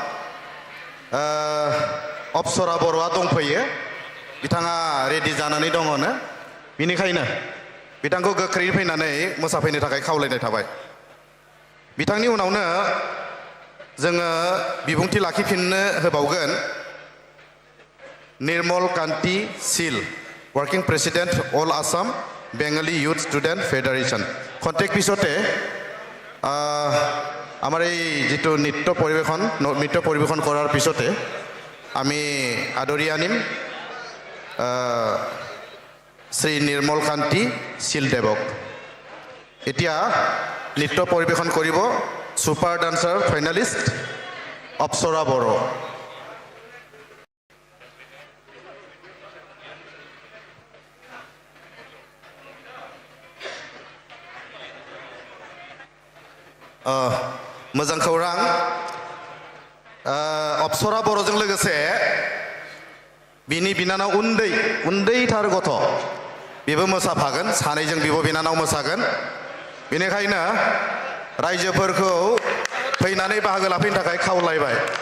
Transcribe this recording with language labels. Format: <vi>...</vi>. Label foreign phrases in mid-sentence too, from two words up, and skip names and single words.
<brx>अप्सरा बर'आ दंफैयो बिथाङा रेडि जानानै दङनो बिनिखायनो बिथांखौ गोख्रै फैनानै मोसाफैनो थाखाय खावलायनाय थाबाय बिथांनि उनावनो जोङो बिबुंथि लाखिफिननो होबावगोन</brx> <as>निर्मल कान्ति सिल</as> <en>working president</en> <as>ऑल आसाम बेंगली यूथ स्टूडेंट फेडारेशन খন্তেক পিছতে আমাৰ এই যেটো নৃত্য পৰিবেশন কৰাৰ পিছতে আমি আদৰি আনিম শ্ৰী নিৰ্মল কান্তি শিলদেৱক এতিয়া নৃত্য পৰিবেশন কৰিব সুপাৰ ডান্সাৰ ফাইনালিষ্ট অপ্সৰা বড়ো</as> <brx>मोजां खौरां अप्सरा बर'जों लोगोसे बिनि बिनानाव उन्दैथार गथ' बेबो मोसाफागोन सानैजों बिब' बिनानाव मोसागोन बेनिखायनो रायजोफोरखौ फैनानै बाहागो लाफैनो थाखाय खावलायबाय</brx>